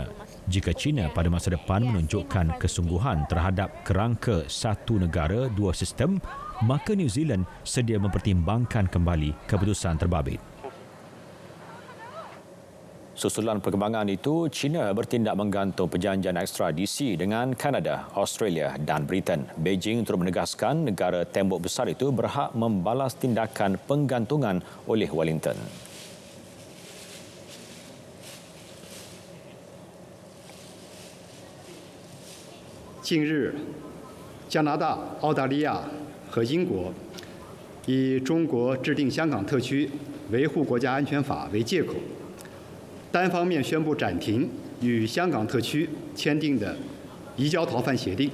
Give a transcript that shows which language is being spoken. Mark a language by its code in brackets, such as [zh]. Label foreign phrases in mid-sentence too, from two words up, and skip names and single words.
[ms] Jika China pada masa depan menunjukkan kesungguhan terhadap kerangka satu negara, dua sistem, maka New Zealand sedia mempertimbangkan kembali keputusan terbabit. Susulan perkembangan itu, China bertindak menggantung perjanjian ekstradisi dengan Kanada, Australia dan Britain. Beijing turut menegaskan negara tembok besar itu berhak membalas tindakan penggantungan oleh Wellington. [zh] 近日，加拿大、澳大利亚和英国以中国制定香港特区维护国家安全法为借口，单方面宣布暂停与香港特区签订的移交逃犯协定。